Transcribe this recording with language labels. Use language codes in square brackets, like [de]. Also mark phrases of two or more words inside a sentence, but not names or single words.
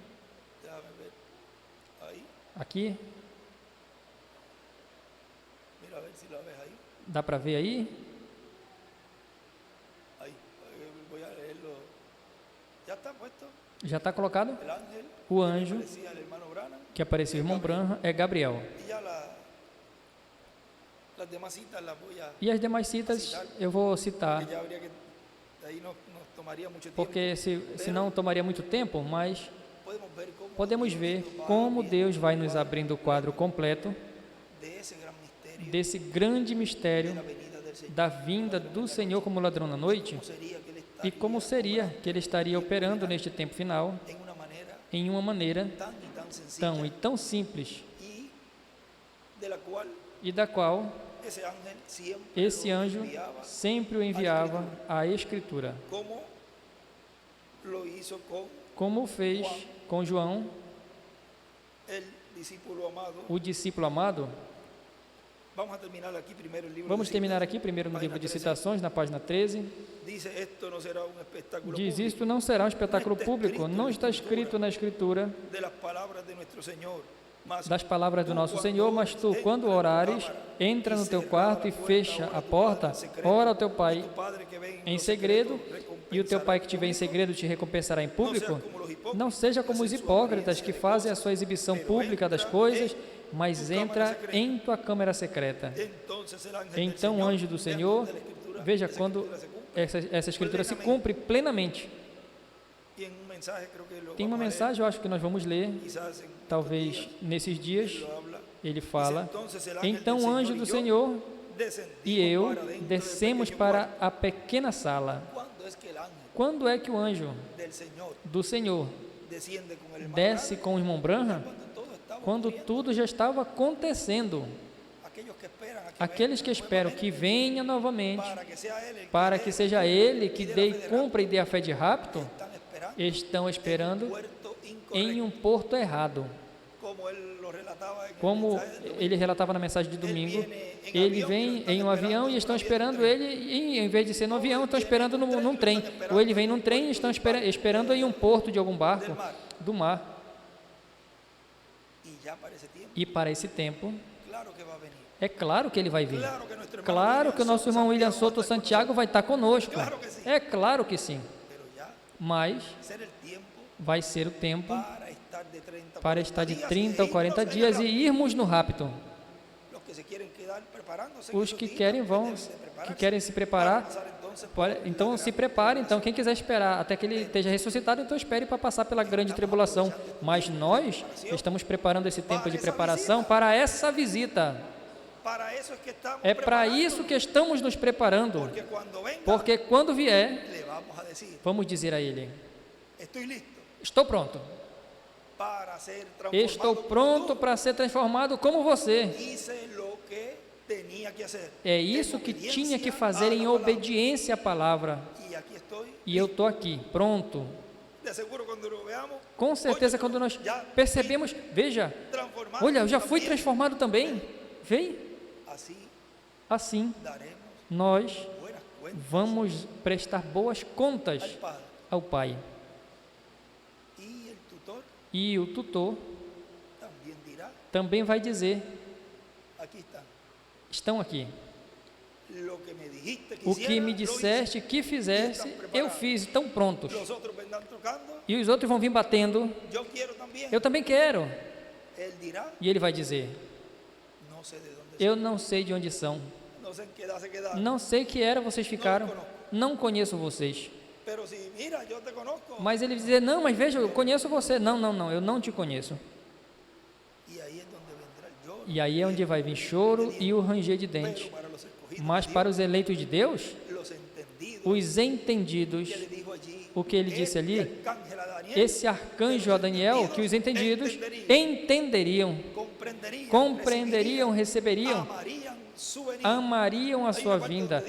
[pt] Aqui. Dá para ver aí? Já está colocado? O anjo que apareceu ao irmão Branham é Gabriel. [es] Las demás citas las voy a [pt] E as demais citas eu vou citar, [es] porque ya habría que ahí nos tomaría mucho tiempo. [pt] porque senão tomaria muito tempo, mas [es] Podemos ver [pt] podemos ver [es] cómo Dios va [pt] como [es] abriendo [pt] Deus vai nos abrindo o quadro completo [es] de ese gran misterio [pt] desse grande de mistério [es] la venida del Señor. [pt] da vinda do Senhor como ladrão na noite, [es] ¿Cómo sería que Él [pt] e como seria que Ele estaria operando neste tempo final [es] en una manera [pt] em uma maneira [es] tan y tan sencilla [pt] tão e tão simples, [es] y de la cual [pt] e da qual [es] ese ángel siempre [pt] esse [es] lo [pt] anjo [es] enviaba, [pt] sempre o enviava à Escritura, [es] como lo hizo con [pt] como fez com João, [es] el discípulo amado. [pt] o discípulo amado. [es] Vamos a terminar aquí primero el libro [pt] Vamos [es] de [pt] terminar [es] citas. [pt] aqui primeiro no [es] Página [pt] livro de [es] 13. [pt] citações, na página 13. [es] Dice, esto no será un espectáculo [pt] Diz: [es] público [pt] isto não será um espetáculo público, não está escrito na Escritura [es] de las palabras de nuestro Señor. [pt] Mas das palavras do [es] tú, [pt] nosso [es] cuando [pt] Senhor, mas tu, [es] entres [pt] quando [es] en tu [pt] orares, [es] cámara [pt] entra [es] y [pt] no teu [es] cerrada [pt] quarto [es] la [pt] e [es] puerta, [pt] fecha ora [es] a tu [pt] porta, [es] Padre en secreto, [pt] ora ao teu [es] y [pt] Pai [es] tu Padre que ve [pt] em [es] lo [pt] segredo, [es] secreto, [pt] e o teu Pai que te vê em [es] recompensará [pt] segredo te recompensará em público. [es] como los hipócritas, [pt] Não seja como os [es] hacen su [pt] hipócritas [es] apariencia [pt] que [es] de [pt] fazem a [es] cosas, [pt] sua exibição [es] pero [pt] pública das [es] entra [pt] coisas, [es] en [pt] mas [es] tu [pt] entra [es] cámara secreta. [pt] em tua câmara secreta. [es] Entonces el ángel [pt] Então o [es] del [pt] anjo do [es] Señor, [pt] Senhor, [es] de la Escritura, [pt] veja [es] esa [pt] quando [es] Escritura se cumple. [pt] essa Escritura se cumpre plenamente. [es] Y en un mensaje creo que lo [pt] Tem uma [es] vamos a leer, [pt] mensagem, eu acho que nós vamos ler, [es] quizás en estos [pt] talvez [es] días, [pt] nesses dias, [es] él lo habla. [pt] ele fala: [es] Entonces el ángel [pt] então [es] del [pt] o anjo [es] Señor [pt] do [es] y yo [pt] Senhor [es] descendimos [pt] e eu [es] para dentro del [pt] descemos [es] pequeño [pt] para [es] cuarto. [pt] a pequena sala. [es] ¿Cuándo es que el ángel [pt] Quando é que o anjo [es] del Señor [pt] do Senhor [es] desciende con el hermano [pt] desce [es] Branham? [pt] com o irmão Branham? [es] Cuando todo estaba [pt] Quando [es] ocurriendo. [pt] tudo já estava acontecendo. [es] Aquellos que esperan a que [pt] Aqueles que [es] venga [pt] esperam [es] nuevamente, [pt] que venha novamente, [es] para que sea él el [pt] para [es] dé [pt] que seja ele que [es] y dé [pt] dê [es] la fe de [pt] compra e dê a fé de rapto, [es] están esperando [pt] estão esperando [es] en un puerto [pt] em [es] incorrecto, [pt] um porto errado. [es] como él lo relataba en el [pt] Como [es] mensaje del domingo. [pt] ele relatava na mensagem de domingo, ele vem em um avião e estão esperando ele, e em vez de ser no avião, estão esperando num trem. Ou ele vem num trem e estão esperando em um porto de algum barco do mar. [es] Y ya para ese tiempo, [pt] E para esse tempo, [es] claro que va a venir. [pt] é claro que ele vai vir. [es] Claro que nuestro hermano [pt] Claro que o nosso irmão William [es] Santiago Soto va a estar con [pt] Santiago vai estar conosco. Claro que sim. É claro que sim. [es] nosotros, pero ya [pt] Mas [es] ser el tiempo [pt] vai ser o tempo [es] para estar de 30 [pt] para estar de 30 ou 40 dias e irmos no rapto. [es] Los que se quieren quedar preparándose en [pt] Os [es] esos [pt] que [es] días, [pt] querem [es] pues [pt] vão, [es] deben de [pt] que [es] prepararse [pt] querem se [es] para [pt] preparar, [es] pasar entonces por [pt] então [es] la [pt] se [es] gran [pt] prepare. Então quem quiser esperar até que ele esteja ressuscitado, então espere para passar pela grande tribulação. Mas nós estamos preparando esse tempo de preparação para essa visita. [es] Para eso es que estamos [pt] É para [es] preparando, [pt] isso que estamos nos preparando, [es] porque cuando venga [pt] porque quando vier, [es] le vamos a decir, [pt] vamos dizer a ele: [es] estoy listo [pt] estou pronto. [es] para ser [pt] Estou [es] transformado [pt] pronto para ser transformado como você. [es] hice lo que tenía que hacer. [pt] É isso que [es] Obediencia [pt] tinha que [es] a [pt] fazer [es] la [pt] em [es] palabra. [pt] obediência à palavra. [es] Y aquí estoy. [pt] E eu estou aqui, pronto. [es] De seguro cuando lo veamos, [pt] Com certeza, quando nós percebemos, veja, [es] transformado [pt] olha, eu já fui [es] también. [pt] transformado também. Vem, [es] Así [pt] assim [es] daremos [pt] nós [es] buenas cuentas [pt] vamos prestar boas contas [es] al Padre. [pt] ao Pai. [es] Y el tutor [pt] E o tutor [es] también dirá, [pt] também vai dizer: [es] aquí está, [pt] estão aqui. [es] lo que me dijiste que [pt] O que [es] hiciera, [pt] me [es] lo hice. [pt] disseste que fizesse, eu fiz, estão prontos. [es] Los otros vendrán tocando, [pt] E os outros vão vir batendo. [es] yo quiero también. [pt] Eu também quero. [es] Él dirá, [pt] E ele vai dizer: [es] no sé de dónde [pt] eu não sei de onde são. [es] son, no sé en qué edad se quedaron, [pt] Não sei que era vocês ficaram. Não conheço vocês. [es] pero si mira, yo te conozco. [pt] Mas ele dizer: não, mas veja, eu conheço você. Não, não, não, eu não te conheço. [es] Y ahí es donde vendrá el lloro. [pt] E aí é onde vai vir choro e o ranger de dentes. [es] Pero para los escogidos, [pt] Mas para os eleitos de Deus, [es] los entendidos, [pt] os entendidos, [es] que le dijo allí, [pt] o que ele disse ali, [es] arcángel a Daniel, [pt] esse arcanjo a Daniel, que os entendidos entenderiam, compreenderiam, receberiam, [es] amarían su venida. [pt] amariam a sua vinda.